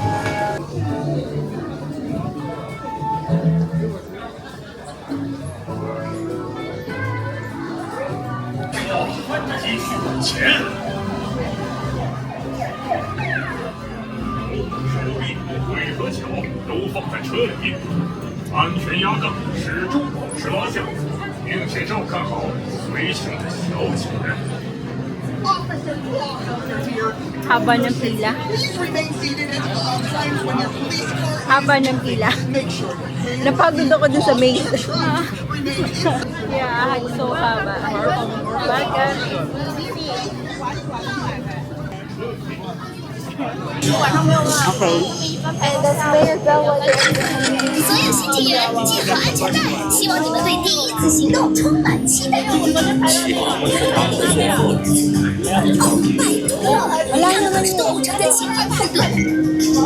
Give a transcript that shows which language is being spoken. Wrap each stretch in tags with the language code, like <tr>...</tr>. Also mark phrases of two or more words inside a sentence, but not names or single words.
<zh>继续往前。手臂、腿和脚都放在车里，安全压杠始终保持拉下，并且照看好随行的小犬。</zh> <tl>Haba ng pila. Haba ng pila. Napagod ako dun sa maze.</tl> <en>Yeah, so</en> <tl>haba. Bakit? Okay.</tl> <zh>所有新体验系好安全带，希望你们对第一次行动充满期待。哦，拜托，他们可是动物城的青年派对。</zh>